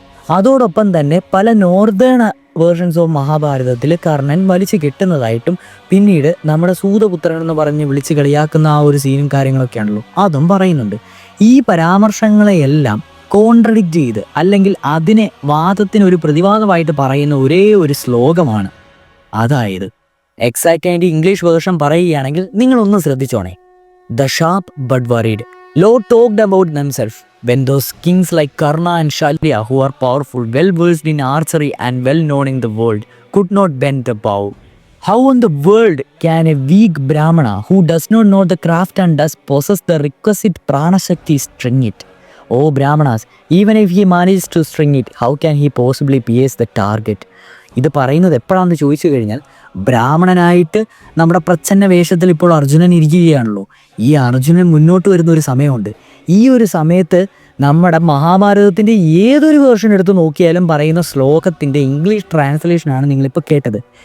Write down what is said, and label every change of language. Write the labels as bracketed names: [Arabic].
[Malayalam] അതോടൊപ്പം തന്നെ പല നോർത്തേൺ വേർഷൻസ് ഓഫ് മഹാഭാരതത്തിൽ കർണൻ വലിച്ചു കെട്ടുന്നതായിട്ടും പിന്നീട് നമ്മുടെ സൂതപുത്രൻ എന്ന് പറഞ്ഞ് വിളിച്ച് കളിയാക്കുന്ന ആ ഒരു സീനും കാര്യങ്ങളൊക്കെ ആണല്ലോ, അതും പറയുന്നുണ്ട്. ഈ പരാമർശങ്ങളെയെല്ലാം കോൺട്രഡിക്റ്റ് ചെയ്ത് അല്ലെങ്കിൽ അതിനെ വാദത്തിനൊരു പ്രതിവാദമായിട്ട് പറയുന്ന ഒരേ ഒരു ശ്ലോകമാണ്. അതായത് എക്സാക്റ്റ് ആയിട്ട് ഇംഗ്ലീഷ് വേർഷൻ പറയുകയാണെങ്കിൽ നിങ്ങളൊന്ന് ശ്രദ്ധിച്ചോണേ: [English] The sharp but worried Lord talked about themselves when those kings like Karna and Shalya, who are powerful, well versed in archery and well known in the world, could not bend the bow. How in the world can a weak Brahmana who does not know the craft and does possess the requisite prana shakti string it? Oh Brahmanas, even if he manages to string it, how can he possibly pierce the target? [Malayalam] ഇത് പറയുന്നത് എപ്പോഴാണെന്ന് ചോദിച്ചു കഴിഞ്ഞാൽ, ബ്രാഹ്മണനായിട്ട് നമ്മുടെ പ്രച്ഛന്ന വേഷത്തിൽ ഇപ്പോൾ അർജുനൻ ഇരിക്കുകയാണല്ലോ. ഈ അർജുനൻ മുന്നോട്ട് വരുന്ന ഒരു സമയമുണ്ട്. ഈ ഒരു സമയത്ത് നമ്മുടെ മഹാഭാരതത്തിൻ്റെ ഏതൊരു വേർഷൻ എടുത്ത് നോക്കിയാലും പറയുന്ന ശ്ലോകത്തിൻ്റെ ഇംഗ്ലീഷ് ട്രാൻസ്ലേഷനാണ് നിങ്ങളിപ്പോൾ കേട്ടത്.